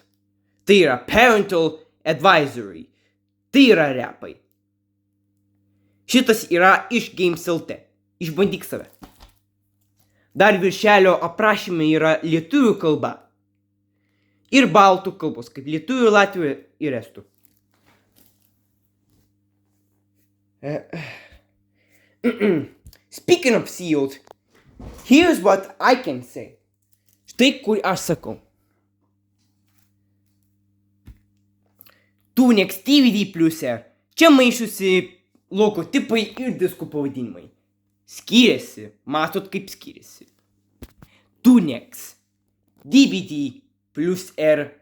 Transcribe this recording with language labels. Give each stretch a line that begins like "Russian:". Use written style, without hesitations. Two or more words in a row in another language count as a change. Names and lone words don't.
Lithuanian: Tai yra
English: Parental Advisory.
Lithuanian: Tai yra repai. Šitas yra iš Games.lt. Išbandyk save. Dar viršelio aprašyme yra lietuvių kalba. Ir baltų kalbos, kaip lietuvių, latvių ir estų.
English: Speaking of Sealed, here's what I can say.
Lithuanian: Štai kur aš sakau. Tunex DVD pliuse čia maišusi logotipai ir diskų pavadinimai. Skiriasi, matot kaip skiriasi. Tunex DVD plus R.